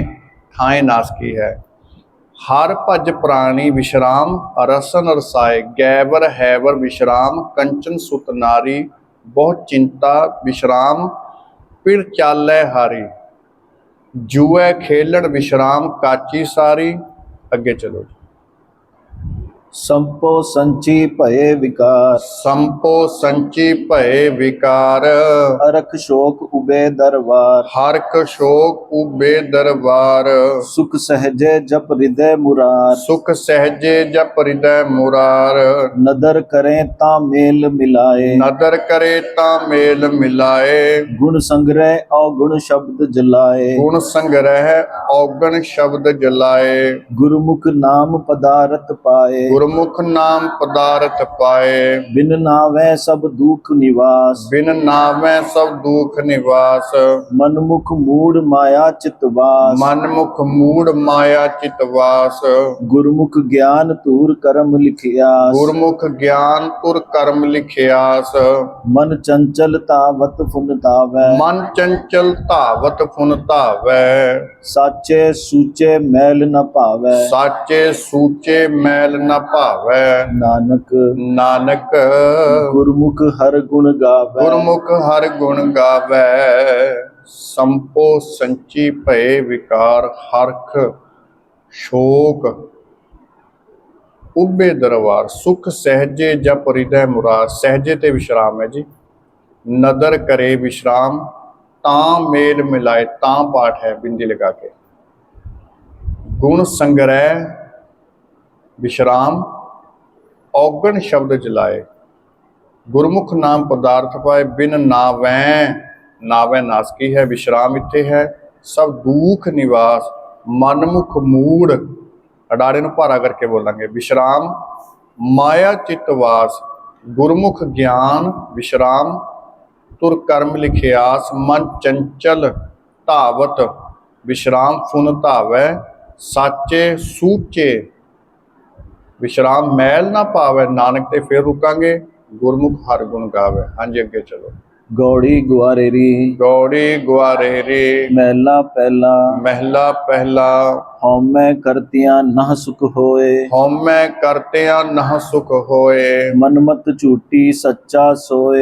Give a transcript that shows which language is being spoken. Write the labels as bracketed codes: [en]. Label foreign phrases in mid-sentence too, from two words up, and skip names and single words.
[pa] ਠਾਏ ਨਾਸਕੀ ਹੈ। ਹਰ ਭਜ ਪ੍ਰਾਣੀ ਵਿਸ਼ਰਾਮ ਰਸਨ ਰਸਾਏ। ਗੈਵਰ ਹੈਵਰ ਵਿਸ਼ਰਾਮ ਕੰਚਨ ਸੁਤ ਨਾਰੀ। ਬਹੁਤ ਚਿੰਤਾ ਵਿਸ਼ਰਾਮ ਪਿੜ ਚਾਲੈ ਹਾਰੀ। ਜੂਐ ਖੇਲਣ ਵਿਸ਼ਰਾਮ ਕਾਚੀ ਸਾਰੀ। ਅੱਗੇ ਚਲੋ। ਸੰਪੋ ਸੰਚੀ ਭਏ ਵਿਕਾਰ। ਸੰਪੋ ਸੰਚੀ ਭਏ ਵਿਕਾਰ। ਅਰਖ ਸ਼ੋਕ ਉਬੇ ਦਰਬਾਰ। ਹਰਕ ਸ਼ੋਕ ਉਬੇ ਦਰਬਾਰ। ਸੁਖ ਸਹਜੇ ਜਪ ਹਿਰਦੈ ਮੁਰਾਰ। ਸੁਖ ਸਹਿਜੇ ਜਪ ਹਿਰਦੈ ਮੁਰਾਰ। ਨਦਰ ਕਰੇਂ ਤਾ ਮੇਲ ਮਿਲਾਏ। ਨਦਰ ਕਰੇ ਤਾਂ ਮੇਲ ਮਿਲਾਏ। ਗੁਣ ਸੰਗ੍ਰਹ ਅਵਗੁਣ ਸ਼ਬਦ ਜਲਾਏ। ਗੁਣ ਸੰਗ੍ਰਹਿ ਔਗਣ ਸ਼ਬਦ ਜਲਾਏ। ਗੁਰੂਮੁਖ ਨਾਮ ਪਦਾਰਥ ਪਾਏ। ਗੁਰਮੁਖ ਨਾਮ ਪਦਾਰਥ ਪਾਏ। ਬਿਨ ਨਾਵੈ ਸਭ ਦੁਖ ਨਿਵਾਸ। ਬਿਨ ਨਾਮੈ ਸਭ ਦੁਖ ਨਿਵਾਸ। ਮਨਮੁਖ ਮੂੜ੍ਹ ਮਾਇਆ ਚਿਤਵਾਸ। ਮਨਮੁਖ ਮੂੜ੍ਹ ਮਾਇਆ ਚਿਤਵਾਸ। ਗੁਰਮੁਖ ਗਿਆਨ ਤੂਰ ਕਰਮ ਲਿਖਿਆਸ। ਗੁਰਮੁਖ ਗਿਆਨ ਤੁਰ ਕਰਮ ਲਿਖਿਆਸ। ਮਨ ਚੰਚਲ ਤਾਵਤ ਫੁਨ ਤਾਵੈ। ਮਨ ਚੰਚਲ ਧਾਵਤ ਫੁਨ ਧਾਵੈ। ਸਾਚੇ ਸੂਚੇ ਮੈਲ ਨ ਪਾਵੈ। ਸਾਚੇ ਸੂਚੇ ਮੈਲ ਨ ਭਾਵੈ। नानक नानक ਗੁਰਮੁਖ ਹਰ ਗੁਣ ਗਾਵੈ। ਗੁਰਮੁਖ ਹਰ ਗੁਣ ਗਾਵੈ। ਸੰਪੋ ਸੰਚੀ ਭਏ ਵਿਕਾਰ ਹਰਖ ਸ਼ੋਕ ਉਬੇ ਦਰਬਾਰ। ਸੁਖ ਸਹਜੇ ਜਪ ਹਿਰਦੈ ਮੁਰਾਰ। ਸਹਜੇ ਤੇ ਵਿਸ਼ਰਾਮ ਹੈ ਜੀ। ਨਦਰ ਕਰੇ ਵਿਸ਼ਰਾਮ ਤਾਂ ਮੇਲ ਮਿਲਾਏ। ਤਾਂ ਪਾਠ ਹੈ ਬਿੰਦੀ ਲਗਾ ਕੇ। ਗੁਣ ਸੰਗ੍ਰਹ ਵਿਸ਼ਰਾਮ ਔਗਣ ਸ਼ਬਦ ਜਲਾਏ। ਗੁਰਮੁਖ ਨਾਮ ਪਦਾਰਥ ਪਾਏ। ਬਿਨ ਨਾਵੈ ਨਾਵੈ ਨਾਸ ਕੀ ਹੈ। ਵਿਸ਼ਰਾਮ ਇੱਥੇ ਹੈ। ਸਭ ਦੁਖ ਨਿਵਾਸ। ਮਨਮੁਖ ਮੂੜ੍ਹ ਅਡਾਰੇ ਨੂੰ ਭਾਰਾ ਕਰਕੇ ਬੋਲਾਂਗੇ। ਵਿਸ਼ਰਾਮ ਮਾਇਆ ਚਿਤਵਾਸ। ਗੁਰਮੁਖ ਗਿਆਨ ਵਿਸ਼ਰਾਮ ਤੁਰ ਕਰਮ ਲਿਖਿਆਸ। ਮਨ ਚੰਚਲ ਧਾਵਤ ਵਿਸ਼ਰਾਮ ਫੁਨ ਧਾਵੈ। ਸਾਚੇ ਸੂਚੇ ਵਿਸ਼ਰਾਮ ਮੈਲ ਨਾ ਪਾਵੈ। ਨਾਨਕ ਤੇ ਫਿਰ ਰੁਕਾਂਗੇ ਗੁਰਮੁਖ ਹਰ ਗੁਣ ਗਾਵੈ। ਹਾਂ ਜੀ ਅਗੇ ਚਲੋ। ਗਉੜੀ ਗੁਆਰੇਰੀ ਗਉੜੀ ਗੁਆਰੇਰੀ ਮਹਲਾ ਪਹਿਲਾ। ਮਹਲਾ ਪਹਿਲਾ। ਹਉਮੈ ਕਰਤਿਆਂ ਨਹ ਸੁਖ ਹੋਏ। ਹਉਮੈ ਕਰਤਿਆਂ ਨਹ ਸੁਖ ਹੋਏ। ਮਨਮਤ ਝੂਠੀ ਸੱਚਾ ਸੋਏ।